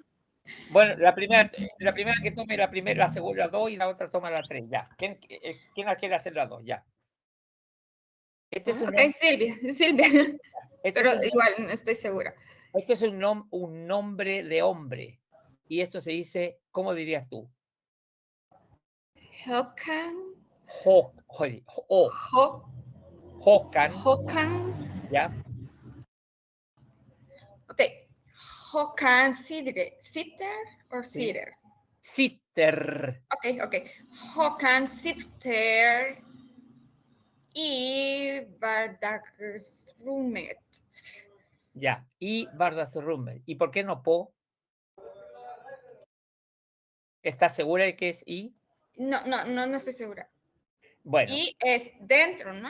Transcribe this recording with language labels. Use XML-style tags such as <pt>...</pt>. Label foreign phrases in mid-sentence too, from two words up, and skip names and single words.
<es>bueno, la primera que tome la primera, la segunda, la 2 y la otra toma la 3. Ya. ¿Quién la quiere hacer la 2? Ya. Este es un Ok, nombre, Silvia. este Pero es un, igual no estoy segura. este es un nombre de hombre. Y esto se dice, ¿cómo dirías tú? Hokan. Hokan, Hokan. ¿ya? Ok.</es> <sv>Hokan Sitter</sv> <es>or Sí. Sitter. Sitter. Ok.</es> <sv>Hokan Sitter y Vardagsrummet.</sv> <es>Ya. Y Vardagsrummet. ¿Y por qué no Po? ¿Estás segura de que es I? No estoy segura. Bueno, Y es dentro, ¿no?</es>